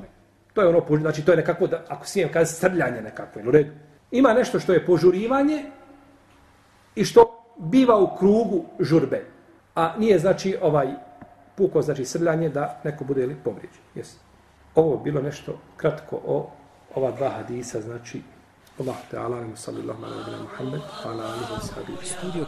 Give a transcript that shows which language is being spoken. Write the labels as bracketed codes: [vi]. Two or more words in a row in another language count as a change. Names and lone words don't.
[bs] To je ono, znači to je nekako, ako smijem kazi, srljanje nekako, u redu. Ima nešto što je požurivanje i što biva u krugu žurbe, a nije znači puko znači srljanje da neko bude ili povrijeđen. Yes. Ovo je bilo nešto kratko o ova dva hadisa, znači [ar] الله تعالى, صلى الله عليه وسلم, [bs] Muhammed, [ar] على آله وصحبه.